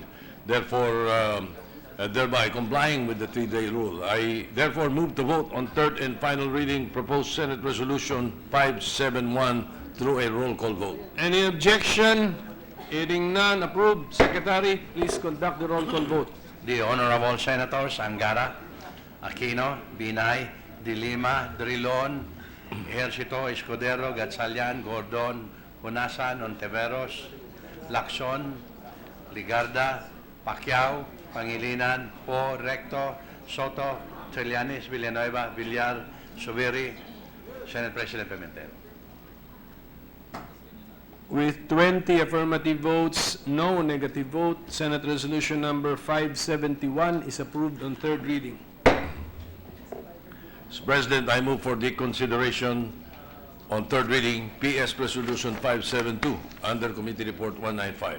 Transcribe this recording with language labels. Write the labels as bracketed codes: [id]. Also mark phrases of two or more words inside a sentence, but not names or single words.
[en] Therefore, thereby complying with the three-day rule. I therefore move to vote on third and final reading proposed Senate Resolution 571 through a roll call vote. Any objection? Hearing none, approved. Secretary, please conduct the roll call vote. The Honorable Senators Angara, Aquino, Binay, De Lima, Drilon, Ejercito, Escudero, Gatchalian, Gordon, Hunasan, Ontiveros, Lacson, Ligarda, Pacquiao, Pangilinan, Po, Recto, Soto, Trillanes, Villanueva, Villar, Subiri, Senate President Pimentel. With 20 affirmative votes, no negative vote, Senate Resolution number 571 is approved on third reading. Mr. President, I move for the consideration on third reading PS Resolution 572 under Committee Report 195.